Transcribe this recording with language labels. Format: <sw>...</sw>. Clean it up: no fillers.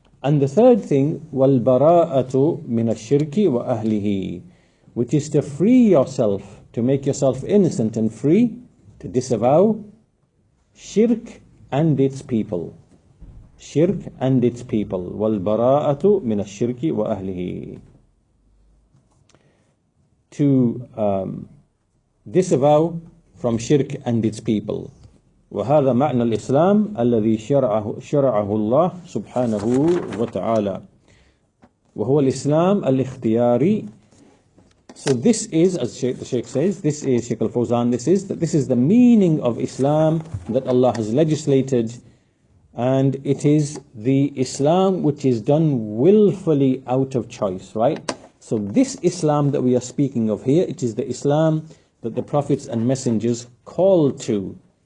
<en>And the third thing,</en> <ar>wal-bara'atu min ash-shirki wa ahlihi,</ar> <en>which is to free yourself, to make yourself innocent and free, to disavow shirk and its people. Shirk and its people.</en> <ar>Wal-bara'atu min ash-shirki wa ahlihi.</ar> <en>To disavow from shirk and its people.</en> <ar>وهذا معنى الإسلام الذي شرعه الله سبحانه وتعالى وهو الإسلام الاختياري.</ar> <en>So this is, as the Shaykh says, this is Shaykh al-Fawzan, this is the meaning of Islam that Allah has legislated, and it is the Islam which is done willfully out of choice, right? So this Islam that we are speaking of here, it is the Islam that the prophets and messengers called to.</en>